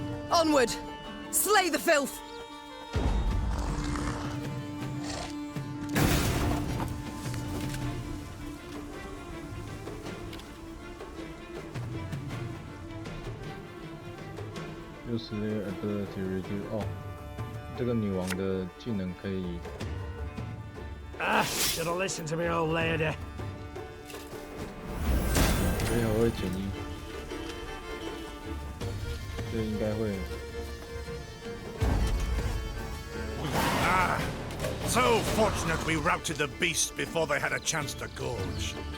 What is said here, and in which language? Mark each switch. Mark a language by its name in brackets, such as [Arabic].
[English] Onward! Slay the filth! Use their ability reduce. [Chinese] 哦，这个女王的技能可以。 [English] Should have listened to me, old lady. [Chinese] 回合会减1，这应该会。 [English] So fortunate we routed the beasts before they had a chance to gorge.